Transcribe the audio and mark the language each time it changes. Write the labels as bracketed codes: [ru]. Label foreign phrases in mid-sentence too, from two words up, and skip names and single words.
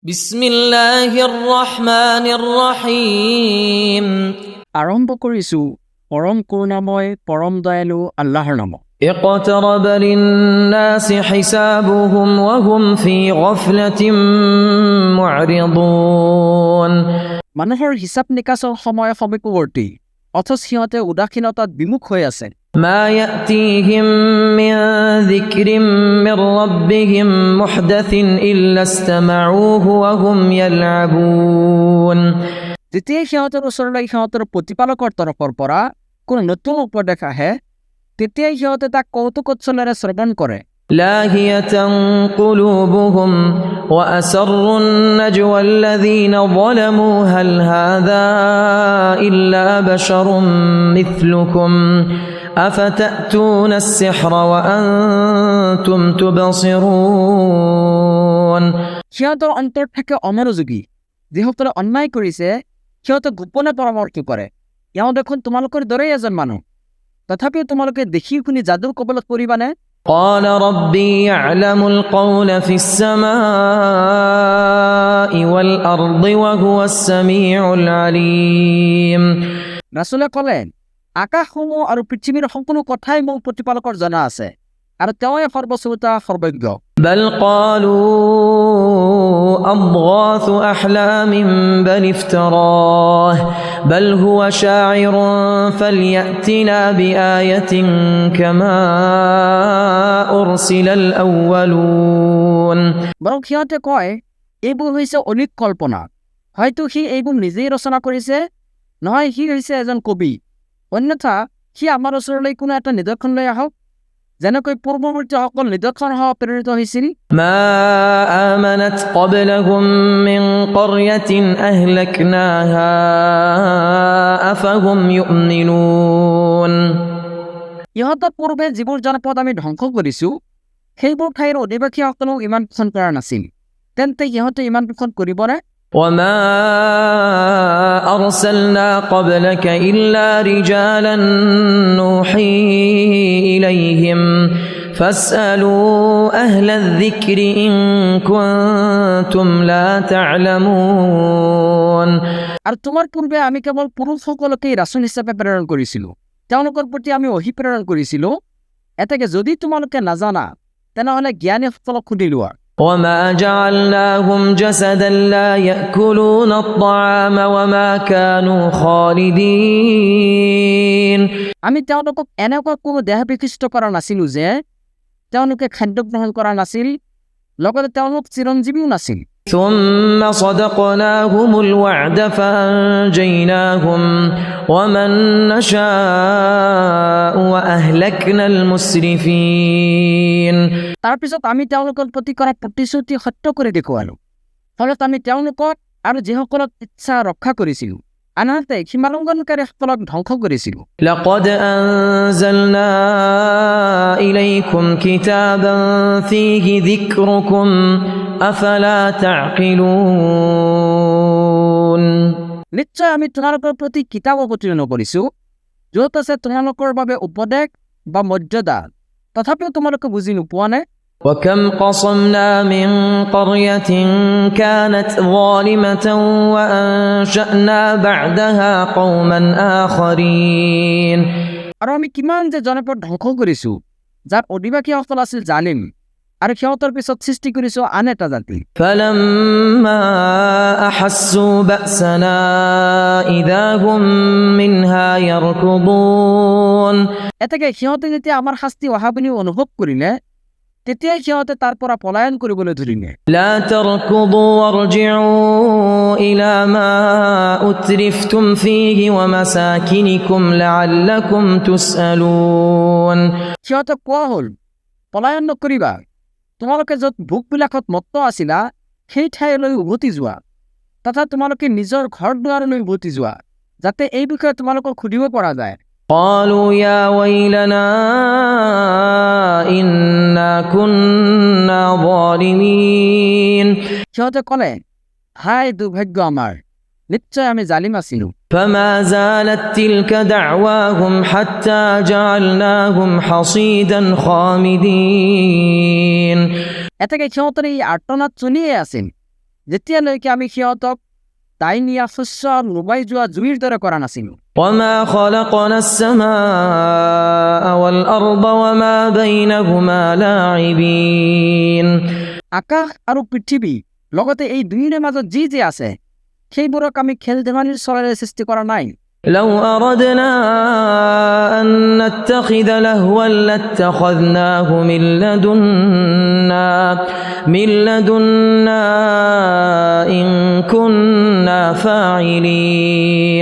[ar] بسم الله الرحمن الرحيم. [as] আৰম্ভ কৰিছোঁ পৰম কৰুণাময় পৰম দয়ালু আল্লাহৰ নামত। [ar] اقترب للناس حسابهم وهم في غفلة معرضون. [as] মানুহৰ হিচাপ নিকাচৰ সময় সমীপৱৰ্তী, অথচ সিহঁতে উদাসীনতাত বিমুখ হৈ আছে। [ar] ما يأتيهم من ذكر من ربهم محدث إلا استمعوه وهم يلعبون. [as] যেতিয়াই সিহঁতৰ ওচৰলৈ সিহঁতৰ প্ৰতিপালকৰ তৰফৰ পৰা কোনো নতুন উপদেশ আহে, তেতিয়াই সিহঁতে তাক কৌতুকোৎসলেৰে শ্ৰৱণ কৰে। [ar] لاهية قلوبهم وأسروا النجوى الذين ظلموا هل هذا إلا بشر مثلكم أفتأتون السحر وأنتم تبصرون. [as] সিহঁতৰ অন্তৰ থাকে অমনোযোগী। যিসকলে অন্যায় কৰিছে সিহঁতে গোপনে পৰামৰ্শ কৰে, এওঁ দেখোন তোমালোকৰ দৰেই এজন মানুহ। তথাপিও তোমালোকে দেখি শুনি যাদুৰ কবলত পৰিবানে? [ar] قال ربي يعلم القول في السماء والأرض وهو السميع العليم। [as] ৰাছুলে ক'লে, আকাশসমূহ আৰু পৃথিৱীৰ সম্পূৰ্ণ কথাই মোৰ প্ৰতিপালকৰ জনা আছে, আৰু তেওঁৱে সৰ্বশ্ৰোতা সৰ্বজ্ঞ। [ar] بل قالوا أضغاث أحلام بل افتراه بل هو شاعر فليأتنا بآية كما أرسل الأولون। [as] বৰং সিহঁতে কয়, এইবোৰ হৈছে অলিক কল্পনা, হয়তো সি এইবোৰ নিজেই ৰচনা কৰিছে, নহয় সি হৈছে এজন কবি। অন্যথা সি আমাৰ ওচৰলৈ কোনো এটা নিদৰ্শন লৈ আহক, যেনেকৈ পূৰ্বৱৰ্তীসকল নিদৰ্শনসহ প্ৰেৰিত হৈছিল। [ar] ما آمنت قبلهم من قرية أهلكناها أفهم يؤمنون। [as] ইহঁতৰ পূৰ্বে যিবোৰ জনপদ আমি ধ্বংস কৰিছোঁ, সেইবোৰ ঠাইৰ অধিবাসীসকলেও ইমান পোষণ কৰা নাছিল, তেন্তে সিহঁতে ইমান পোষণ কৰিবনে? [ar] وما أرسلنا قبلك إلا رجالا نوحي إليهم فاسألوا أهل الذكر إن كنتم لا تعلمون। [as] আৰু তোমাৰ পূৰ্বে আমি কেৱল পুৰুষসকলকেই ৰাচুল হিচাপে প্ৰেৰণ কৰিছিলোঁ, তেওঁলোকৰ প্ৰতি আমি অহি প্ৰেৰণ কৰিছিলোঁ। এতেকে যদি তোমালোকে নাজানা, তেনেহ'লে জ্ঞানীসকলক সুধি লোৱা। [ar] وما جعلناهم جسدا لا يأكلون الطعام وما كانوا خالدين। [as] আমি তেওঁলোকক এনেকুৱা কোনো দেহ বিশিষ্ট কৰা নাছিলোঁ যে তেওঁলোকে খাদ্য গ্ৰহণ কৰা নাছিল, লগতে তেওঁলোক চিৰঞ্জীৱীও নাছিল। [ar] ثم صدقناهم الوعد فأنجيناهم ومن نشاء وأهلكنا المسرفين। [as] তাৰপিছত আমি তেওঁলোকৰ প্ৰতি কৰা প্ৰতিশ্ৰুতি সত্য কৰি দেখুৱালোঁ, ফলত আমি তেওঁলোকক আৰু যিসকলক ইচ্ছা ৰক্ষা কৰিছিলোঁ, আনহাতে সীমালংঘনকাৰীসকলক ধ্বংস কৰিছিলোঁ। [ar] لقد أنزلنا إليكم كتابا فيه ذكركم أفلا تعقلون। [as] নিশ্চয় আমি তোমালোকৰ প্ৰতি কিতাপ অৱতীৰ্ণ কৰিছোঁ, য'ত আছে তোমালোকৰ বাবে উপদেশ বা মৰ্যাদা, তথাপিও তোমালোকে বুজি নোপোৱানে? [ar] وكم قصمنا من قرية كانت ظالمة وأنشأنا بعدها قوما آخرين। [as] আৰু আমি কিমান যে জনপদ ধ্বংস কৰিছোঁ যাৰ অধিবাসীসকল আছিল জালিম, আৰু সিহঁতৰ পিছত সৃষ্টি কৰিছোঁ আন এটা জাতি। [ar] فلما أحسوا بأسنا إذا هم منها يركضون। [as] এতেকে সিহঁতে যেতিয়া আমাৰ শাস্তি অহা বুলি অনুভৱ কৰিলে, তেতিয়াই সিহঁতে তাৰ পৰা পলায়ন কৰিবলৈ ধৰিলে। [ar] لا تركضوا وارجعوا إلى ما أترفتم فيه ومساكنكم لعلكم تسألون। [as] সিহঁতে কোৱা হ'ল, পলায়ন নকৰিবা, তোমালোকে য'ত ভোগবিলাকত মত্ত আছিলা সেই ঠাইলৈ উভতি যোৱা, তথা তোমালোকে নিজৰ ঘৰ দুৱাৰলৈ উভতি যোৱা, যাতে এই বিষয়ে তোমালোকক সুধিব পৰা যায়। [ar] قالوا يا ويلنا إنا كنا ظالمين। [as] সিহঁতে ক'লে, হায় দুৰ্ভাগ্য আমাৰ, নিশ্চয় আমি জালিম আছিলোঁ। [ar] فما زالت تلك دعواهم حتى جعلناهم حصيدا خامدين। [as] এতেকে সিহঁতৰ এই আৰ্তনাদ চলিয়ে আছিল, যেতিয়ালৈকে আমি সিহঁতক তাই নিয়া শস্য লুবাই যোৱা জুইৰ দৰে কৰা নাছিলোঁ। [ar] وما خلقنا السماء والأرض وما بينهما لاعبين [as] আকাশ আৰু পৃথিৱী লগতে এই দুয়োৰে মাজত যি যি আছে সেইবোৰক আমি খেল ধেমালিৰ চলেৰে সৃষ্টি কৰা নাই। [ar] لو أردنا أن نتخذ لهوا لاتخذناه من لدنا إن كنا فاعلين